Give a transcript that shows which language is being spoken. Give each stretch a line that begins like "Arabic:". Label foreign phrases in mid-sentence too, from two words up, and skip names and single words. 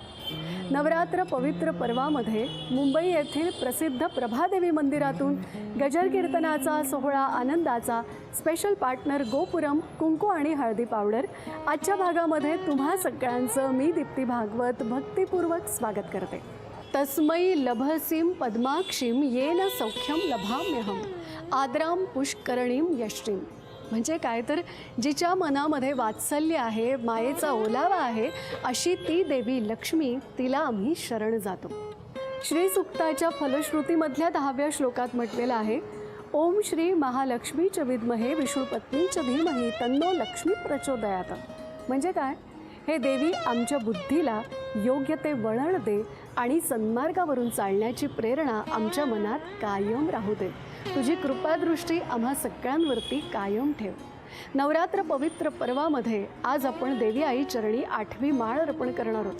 Marathi: नवरात्र पवित्र पर्वामध्ये मुंबई येथील प्रसिद्ध प्रभादेवी मंदिरातून गजर कीर्तनाचा सोहळा आनंदाचा
English: special partner
Marathi: गोपुरम कुंकू आणि हळदी पावडर आजच्या भागामध्ये तुम्हा सगळ्यांचं मी दीप्ती भागवत भक्तिपूर्वक स्वागत करते.
Sanskrit: तस्मै लभसीम पद्माक्षीम येन सौख्यम लभाम्यहम आद्राम पुष्करणीम यष्टीम.
Marathi: म्हणजे काय तर जिच्या मनामध्ये वात्सल्य आहे, मायेचा ओलावा आहे, अशी ती देवी लक्ष्मी, तिला आम्ही शरण जातो. श्री सुक्ताच्या फलश्रुतीमधल्या 10व्या श्लोकात म्हटलेलं आहे,
Sanskrit: ओम श्री महालक्ष्मीच विद्महे विष्णुपत्नीच धीमहि तन्नो लक्ष्मी प्रचोदयात.
Marathi: म्हणजे काय, हे देवी आमच्या बुद्धीला योग्य ते वळण दे आणि सन्मार्गावरून चालण्याची प्रेरणा आमच्या मनात कायम राहू दे. तुझी कृपादृष्टी आम्हा सगळ्यांवरती कायम ठेव. नवरात्र पवित्र पर्वामध्ये आज आपण देवी आई चरणी 8वी माळ अर्पण करणार आहोत.